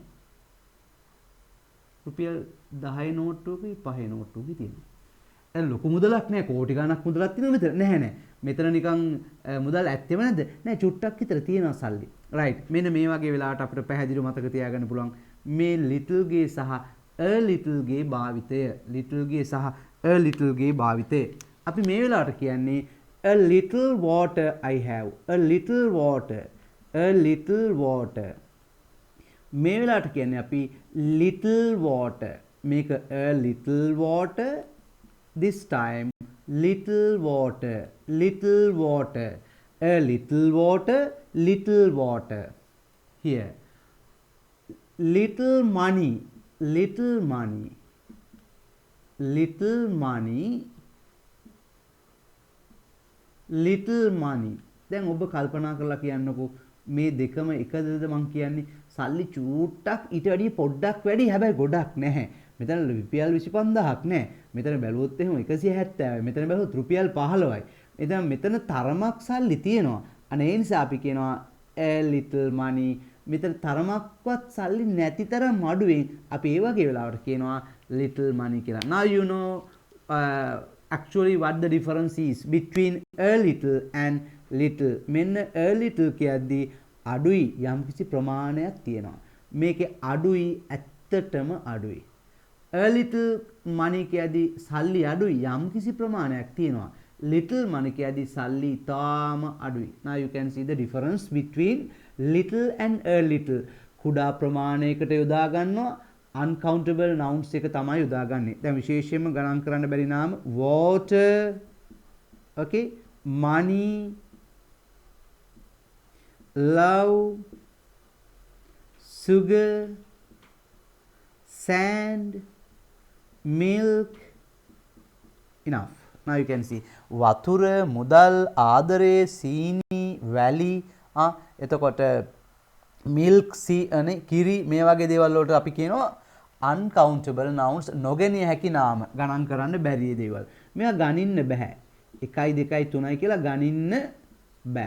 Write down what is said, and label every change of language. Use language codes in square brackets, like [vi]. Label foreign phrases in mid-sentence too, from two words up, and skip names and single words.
[si] රුපියල් 10 නෝට්ටුවකයි 5 නෝට්ටුවකයි තියෙනවා. දැන් ලොකු මුදලක් නෑ, කෝටි ගණක් මුදලක් තියෙනවා මෙතන. නැහැ. මෙතන නිකන් මුදල් ඇත්තෙම නැද්ද? නෑ, චුට්ටක් විතර තියෙනවා සල්ලි. right. මෙන්න මේ වගේ වෙලාවට අපිට පැහැදිලිව මතක තියාගන්න පුළුවන් මේ little ගේ සහ [en] a little [si] ගේ භාවිතය. little ගේ සහ [en] a little [si] ගේ භාවිතය. අපි මේ වෙලාවට කියන්නේ [en] a little water I have. a little water. a little water. [si] මේ වෙලාවට කියන්නේ අපි [en] little water. මේක a little water. This time little water. little water. a little water. little water. Here. little money. little money. little money. little money. [si] දැන් ඔබ කල්පනා කරලා කියන්නකෝ මේ දෙකම එකදද මං කියන්නේ. සල්ලි චූට්ටක් ඊට වැඩිය පොඩ්ඩක් වැඩි, හැබැයි ගොඩක් නැහැ. මෙතන රුපියල් 25000ක් නැහැ. මෙතන බැලුවොත් එහෙම 170යි. මෙතන බැලුවොත් රුපියල් 15යි. මෙතන තරමක් සල්ලි තියෙනවා. අනේ ඒ නිසා අපි කියනවා [en] a little money. [si] මෙතන තරමක්වත් සල්ලි නැති තරම් අඩුවෙන් අපි ඒ වගේ වෙලාවට කියනවා [en] little money [si] කියලා. [en] Now you know actually what the difference is between a little and little. [si] මෙන්න [en] a little [si] කියද්දී අඩුයි යම්කිසි ප්‍රමාණයක් තියෙනවා. මේකේ අඩුයි ඇත්තටම අඩුයි. [en] a little money [si] කියද්දී සල්ලි අඩුයි යම්කිසි ප්‍රමාණයක් තියෙනවා. [en] little money [si] කියද්දී සල්ලි තාම අඩුයි. [en] Now you can see the difference between little and a little. [si] කුඩා ප්‍රමාණයකට යොදා ගන්නවා [en] uncountable nouns [si] එක තමයි යොදාගන්නේ. දැන් විශේෂයෙන්ම ගණන් කරන්න බැරි නාම [en] water, okay, money, love, sugar, sand, milk. Enough. Now you can see [si] වතුර, මුදල්, ආදරය, සීනි, වැලි, එතකොට milk, කිරි, මේ වගේ දේවල් වලට අපි කියනවා [en] uncountable nouns, [si] නොගැනිය හැකි නාම, ගණන් කරන්න බැරි දේවල්. මේවා ගණින්න බෑ. 1 2 3 කියලා ගණින්න බෑ.